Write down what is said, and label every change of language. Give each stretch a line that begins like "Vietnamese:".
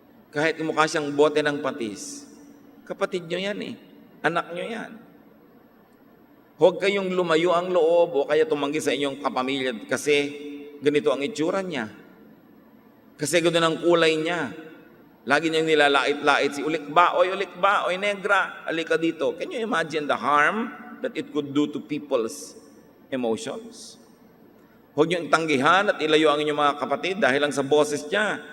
Filipino: Kahit kamukha siyang bote ng patis. Kapatid nyo yan Anak nyo yan. Huwag kayong lumayo ang loob o kaya tumanggi sa inyong kapamilya kasi ganito ang itsura niya. Kasi ganoon ang kulay niya. Lagi niyang nilalait-lait si ulikba, oy negra, alika dito.
English: Can you imagine the harm that it could do to people's emotions?
Filipino: Huwag niyong tanggihan at ilayo ang inyong mga kapatid dahil lang sa boses niya.